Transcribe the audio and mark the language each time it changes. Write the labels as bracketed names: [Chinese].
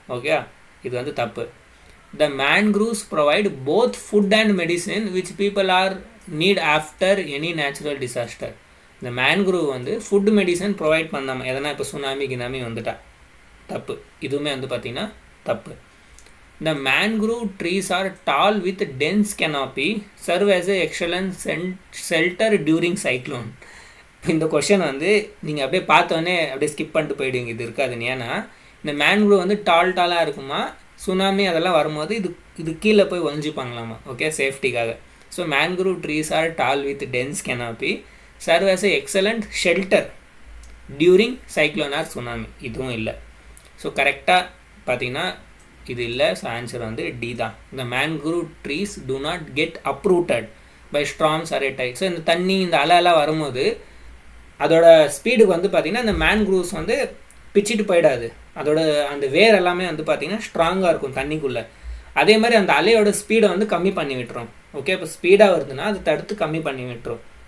[Tamil] Okay, இது வந்து தப்பு. [English] The mangroves provide both food and medicine which people are need after any natural disaster. [Tamil] இந்த mangrove வந்து ஃபுட் மெடிசன் ப்ரொவைட் பண்ணாமல் எதனா இப்போ சுனாமி கினாமி வந்துட்டா தப்பு, இதுவுமே வந்து பார்த்திங்கன்னா தப்பு. [English] The mangrove trees are tall with dense canopy, serve as a excellent shelter during cyclone. [Tamil] இந்த கொஷன் வந்து நீங்கள் அப்படியே பார்த்தோன்னே அப்படியே ஸ்கிப் பண்ணிட்டு போயிடுவீங்க, இது இருக்காதுன்னு. ஏன்னா இந்த மேன்க்ரூவ் வந்து டாலாக இருக்குமா, சுனாமி அதெல்லாம் வரும்போது இது கீழே போய் ஒழிஞ்சிப்பாங்களாமா. ஓகே, சேஃப்டிக்காக. [English] So mangrove trees are tall with dense canopy, serve as a excellent shelter during cyclone or tsunami. [Tamil] இதுவும் இல்லை. ஸோ கரெக்டாக பார்த்தீங்கன்னா இது இல்லை. ஸோ ஆன்சர் வந்து டி தான். [English] இந்த mangrove trees do not get uprooted by storms or tide. [Tamil] So இந்த தண்ணி இந்த அலையெல்லாம் வரும்போது அதோட ஸ்பீடுக்கு வந்து பார்த்திங்கன்னா இந்த மேன்க்ரூவ்ஸ் வந்து பிச்சுட்டு போயிடாது. அதோட அந்த வேர் எல்லாமே வந்து பார்த்திங்கன்னா ஸ்ட்ராங்காக இருக்கும் தண்ணிக்குள்ளே. அதே மாதிரி அந்த அலையோட ஸ்பீடை வந்து கம்மி பண்ணி விட்டுரும். ஓகே, இப்போ ஸ்பீடாக வருதுன்னா அதை தடுத்து கம்மி பண்ணி விட்டுரும்.